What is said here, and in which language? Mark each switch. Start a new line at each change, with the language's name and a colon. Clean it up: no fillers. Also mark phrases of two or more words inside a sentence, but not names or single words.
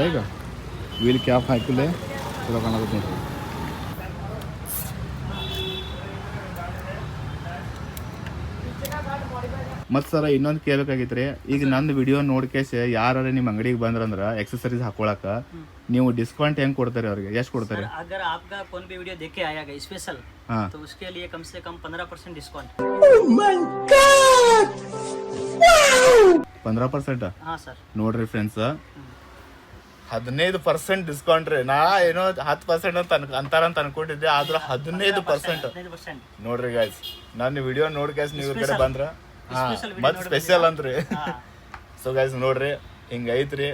Kannada: ಈಗ
English: wheel cap
Kannada: ಹಾಕಿಲ್ಲ ಚಲೋ ಕಾಣಕೈತೆ ನೋಡ್ರಿ. ಮತ್ತು ಸರ ಇನ್ನೊಂದು ಕೇಳಬೇಕಾಗಿತ್ತು. ಈಗ ನಂದು ವಿಡಿಯೋ ನೋಡ್ಕೇಸಿ ಯಾರು ನಿಮ್ಮ ಅಂಗಡಿಗೆ ಬಂದ್ರಂದ್ರೆ ಎಕ್ಸಸರೀಸ್ ಹಾಕೊಳಕ ನೀವು ಡಿಸ್ಕೌಂಟ್ ಹೆಂಗೆ ಕೊಡ್ತಾರೆ? ಅವ್ರಿಗೆ ಎಷ್ಟು ಕೊಡ್ತಾರೆ?
Hindi: अगर आपका कौन भी वीडियो देख के आएगा स्पेशल, हाँ, तो उसके लिए कम से कम 15% डिस्काउंट. 15%? हाँ सर.
Kannada: ನೋಡ್ರಿ ಫ್ರೆಂಡ್ಸ್, 15% ಡಿಸ್ಕೌಂಟ್ ರೀ. ನಾ ಏನೋ 10% ಅಂತ ಅಂತಾರಂತ ಅನ್ಕೊಂಡಿದ್ದೆ, ಆದ್ರೆ 15%. ನೋಡ್ರಿ ಗೈಸ್, ನನ್ನ ವಿಡಿಯೋ ನೋಡ್ಕೇಸ್ ನೀವು ಈ ಕಡೆ ಬಂದ್ರ ಮತ್ತೆ ಸ್ಪೆಷಲ್ ಅಂತ್ರಿ.
English: so guys
Kannada: ನೋಡ್ರಿ, ಹಿಂಗೆ ಐತ್ರಿ.